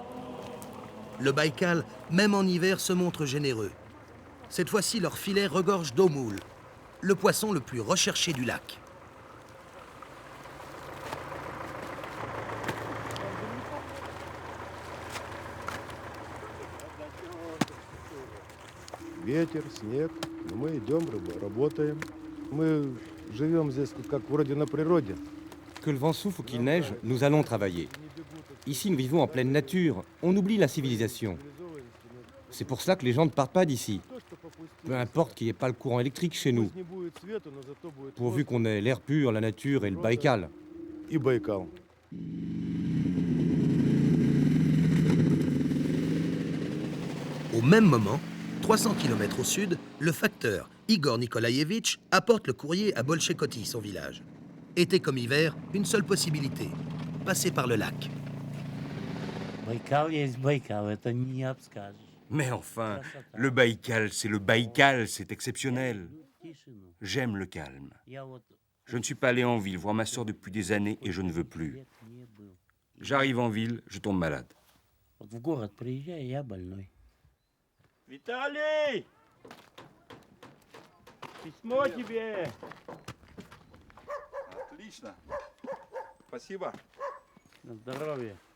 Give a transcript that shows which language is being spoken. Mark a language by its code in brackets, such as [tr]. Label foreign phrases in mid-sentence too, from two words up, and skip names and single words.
[fr] Le Baïkal, même en hiver, se montre généreux. Cette fois-ci, leur filet regorge d'eau moule, le poisson le plus recherché du lac. [ru] Ветер, снег, но мы идем, работаем. Мы живем здесь как вроде на природе. [fr] Que le vent souffle ou qu'il neige, nous allons travailler. Ici, nous vivons en pleine nature. On oublie la civilisation. C'est pour ça que les gens ne partent pas d'ici. Peu importe qu'il n'y ait pas le courant électrique chez nous. Pourvu qu'on ait l'air pur, la nature et le Baïkal. [ru] И Байкал. [fr] Au même moment, 300 km au sud, le facteur Igor Nikolaïevitch apporte le courrier à Bolchekoty, son village. Été comme hiver, une seule possibilité, passer par le lac. [ru] Байкал есть Байкал, это не обскажешь. [fr] Mais enfin, le Baïkal, c'est exceptionnel. J'aime le calme. Je ne suis pas allé en ville voir ma sœur depuis des années et je ne veux plus. J'arrive en ville, je tombe malade. [ru] Вот в город приезжаю, я больной. Виталий! Письмо тебе! Отлично. Спасибо. На здоровье.